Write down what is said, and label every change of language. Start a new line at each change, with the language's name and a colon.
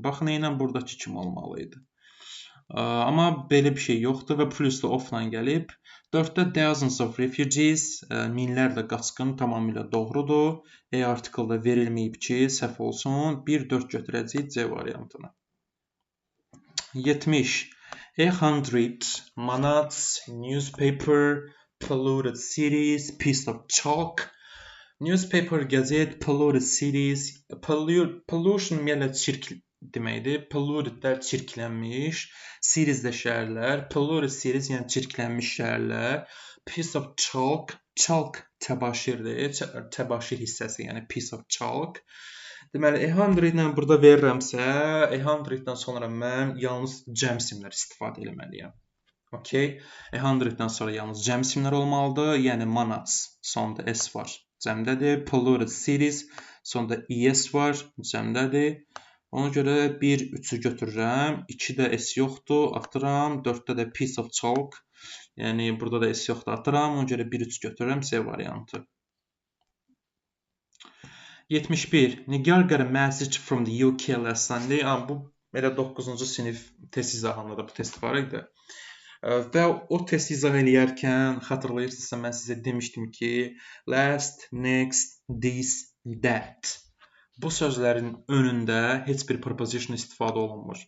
Azerbaijani: Baxın, eynən buradakı kimi olmalıydı. Amma belə bir şey yoxdur və plus da of-la gəlib. 4-də
English: thousands of refugees,
Azerbaijani: minlərlə qaçqın tamamilə doğrudur. Article-da verilməyib ki, səhv olsun. 1-4 götürəcəyik C variantını. 70.
English: 100 manats, newspaper, polluted cities, piece of chalk. Newspaper, gazet, polluted cities.
Azerbaijani: Pollution ümumiyyətlə çirk deməkdir. Polluted də çirklənmiş. Cities də şəhərlər.
English: Polluted cities
Azerbaijani: yəni çirklənmiş şəhərlər.
English: Piece of chalk. Chalk
Azerbaijani: təbaşirdir. Təbaşir hissəsi yəni
English: piece of chalk.
Azerbaijani: Deməli, 100 ilə burada verirəmsə, 100-dan sonra mən yalnız cəm simlər istifadə etməliyəm. Okay? 100-dan sonra yalnız cəm simlər olmalıdır. Yəni manats, sonda s var, cəmdədir. Polluted cities, sonda es var, cəmdədir. Ona görə 1-3-ü götürürəm. 2-də s yoxdur, atıram. 4-də də
English: piece of chalk.
Azerbaijani: Yəni burada da s yoxdur, atıram. Ona görə 1-3 götürürəm, C variantı. 71.
English: Nigar got a message from the UK last Sunday.
Azerbaijani: Bu elə 9-cu sinif test izahında da bu test var idi. Və o test izah eləyərkən xatırlayırsınızsa mən sizə demişdim ki, last, next, this, that. Bu sözlərin önündə heç bir preposition istifadə olunmur.